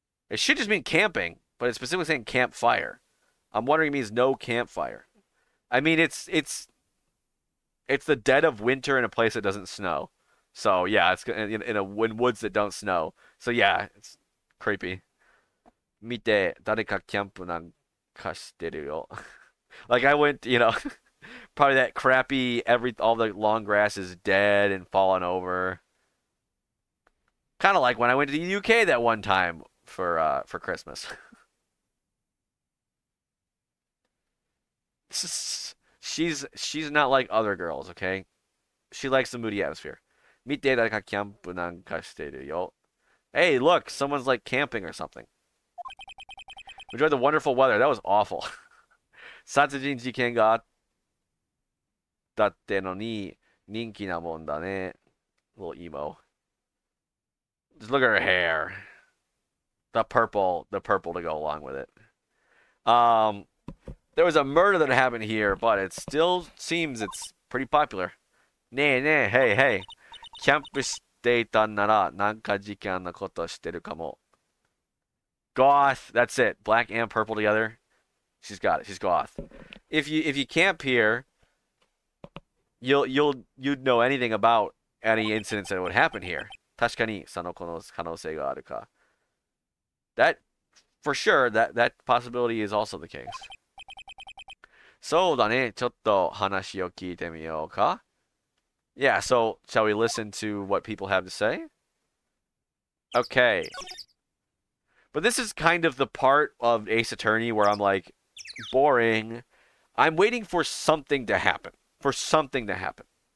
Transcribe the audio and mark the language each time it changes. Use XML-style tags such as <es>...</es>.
<en>It should just mean camping, but it's specifically saying campfire. I'm wondering if it means no campfire. I mean, it's the dead of winter in a place that doesn't snow. So yeah, it's in woods that don't snow. So yeah, it's creepy.</en> <ja>見て、誰かキャンプなんかしてるよ.</ja> <en>Like I went, probably that crappy all the long grass is dead and fallen over. Kind of like when I went to the UK that one time for Christmas. She's not like other girls, okay? She likes the moody atmosphere.</en> <ja>見て誰かキャンプなんかしてるよ.</ja> <en>Hey, look, someone's like camping or something. Enjoy the wonderful weather. That was awful.</en> <ja>殺人事件があったってのに人気なもんだね.</ja> <en>Little emo. Just look at her hair. The purple to go along with it. There was a murder that happened here, but it still seems it's pretty popular. ねえねえ, hey.</en> <ja>キャンプしていたんならなんか事件のことしてるかも.</ja> <en>Goth, that's it. Black and purple together. She's got it. She's goth. If you camp here, you'd know anything about any incidents that would happen here.</en> <ja>確かにその可能性があるか.</ja> <en>That for sure that possibility is also the case.</en> <ja>そうだね。ちょっと話を聞いてみようか.</ja> <en>Yeah, so shall we listen to what people have to say? Okay. But this is kind of the part of Ace Attorney where I'm like, boring. I'm waiting for something to happen. For something to happen.</en>